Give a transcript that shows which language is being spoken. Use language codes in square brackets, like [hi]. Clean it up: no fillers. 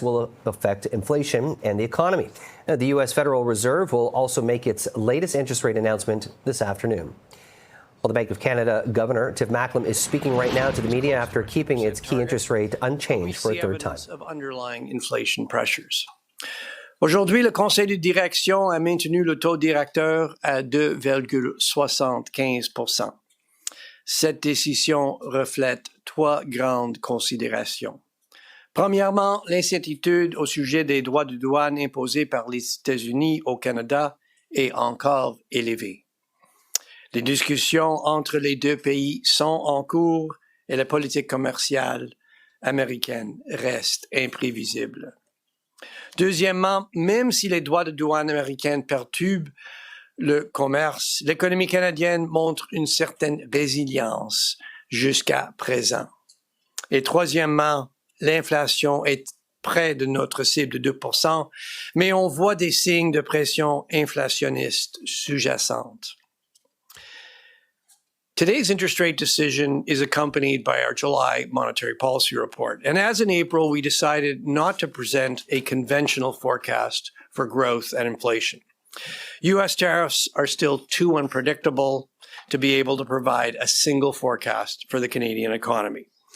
[en] will affect inflation and the economy. The U.S. Federal Reserve will also make its latest interest rate announcement this afternoon. Well, the Bank of Canada Governor Tiff Macklem is speaking right now to the media after keeping its key interest rate unchanged for a third time. Of underlying inflation pressures. [fr] Aujourd'hui, le conseil de direction a maintenu le taux directeur à 2,75%. Cette décision reflète trois grandes considérations. Premièrement, l'incertitude au sujet des droits de douane imposés par les États-Unis au Canada est encore élevée. Les discussions entre les deux pays sont en cours et la politique commerciale américaine reste imprévisible. Deuxièmement, même si les droits de douane américains perturbent le commerce, l'économie canadienne montre une certaine résilience jusqu'à présent. Et troisièmement, l'inflation est près de notre cible de 2%, mais on voit des signes de pression inflationniste sous-jacente. [en] Today's interest rate decision is accompanied by our July monetary policy report. And as in April, we decided not to present a conventional forecast for growth and inflation. U.S. tariffs are still too unpredictable to be able to provide a single forecast for the Canadian economy.